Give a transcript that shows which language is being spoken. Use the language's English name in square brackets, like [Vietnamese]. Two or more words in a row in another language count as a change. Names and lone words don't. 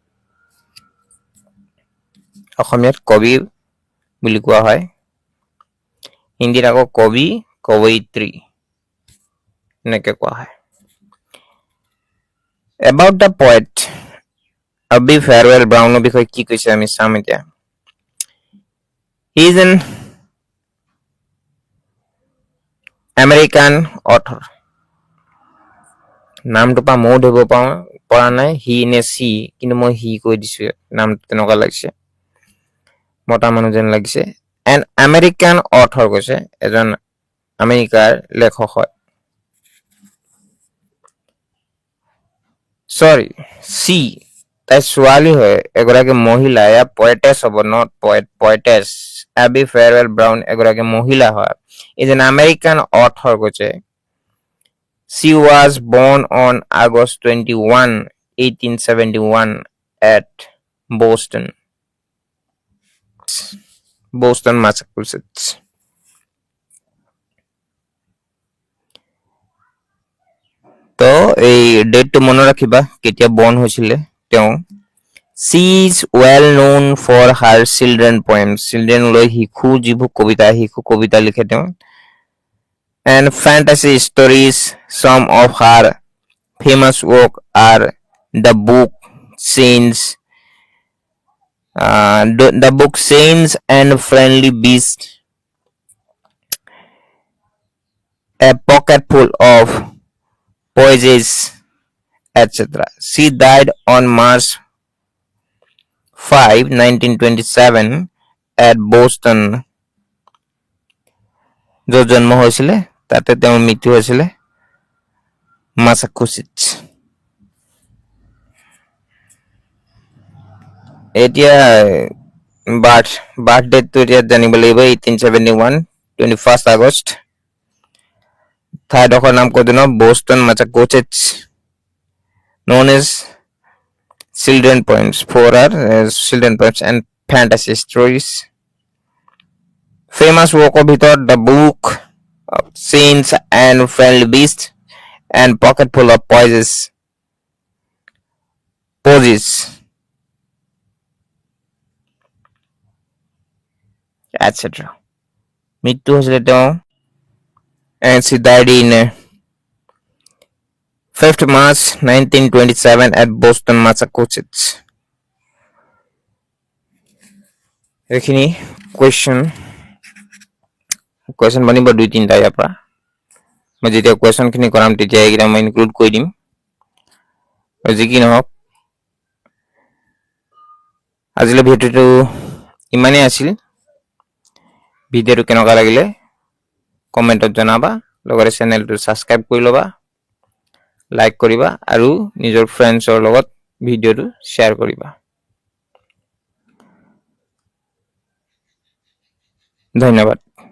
[Assamese] অসমীয়াত কবি বুলি কোৱা হয় হিন্দীত আকৌ কবি কবয়িত্ৰী এনেকৈ কোৱা হয় [English] about the poet Abby Farwell Brown [Assamese] বিষয়ে কি কৈছে আমি চাম এতিয়া [English] he is an American author [Assamese] নামটো পা মই ধৰিব পৰা নাই হি নে সি কিন্তু মই হি কৈ দিছো নামটো তেনেকুৱা লাগিছে মতা মানুহ যেন লাগিছে [English] an American author [Assamese] কৈছে এজন আমেৰিকাৰ লেখক হয় সৰি সি তাই ছোৱালী হয় এগৰাকী মহিলা এয়া পয়েটেছ হ'ব [English] not poet poetess [Assamese] Abby Farwell Brown এগৰাকী মহিলা হয় [English] is an American author [Assamese] কৈছে [English] she was born on August 21 1871 at Boston Massachusetts [Assamese] তো এই ডেটটো মনে ৰাখিবা কেতিয়া বৰ্ন হৈছিলে তেওঁ [English] she is well known for her children poems [Assamese] children লৈ শিশু কবিতা লিখে তেওঁ [English] and fantasy stories some of her famous work are the book Saints and Friendly Beast a pocket full of poeses etc she died on March 5 1927 at Boston [Assamese] য'ত জন্ম হৈছিলে তাতে তেওঁৰ মৃত্যু হৈছিলে মাসাচুচেটছ এতিয়া বাৰ্থ ডেটটো এতিয়া জানিব লাগিব 1871 21 আগষ্ট ঠাইডোখৰ নাম কৈ দিওঁ [English] Boston Massachusetts known as children poems and fantasy stories famous work of the book of Saints and Friendly Beast and pocket full of poeses etc [Assamese] মৃত্যু হৈছিলে তেওঁ [English] and she died in [Assamese] 5th March 1927 at Boston Massachusetts এইখিনি question বনিব দুই তিনটা ইয়াৰ পৰা মই যেতিয়া question খিনি কৰাম তেতিয়া এইকেইটা মই ইনক্লুড কৰি দিম যি কি নহওক আজিলৈ ভিডিঅ'টো ইমানেই আছিল ভিডিঅ'টো কেনেকুৱা লাগিলে কমেন্টত জনাবা লগতে চেনেলটো সাবস্ক্ৰাইব কৰি লবা লাইক কৰিবা আৰু নিজৰ ফ্ৰেণ্ডছৰ লগত ভিডিঅ'টো শ্বেয়াৰ কৰিবা ধন্যবাদ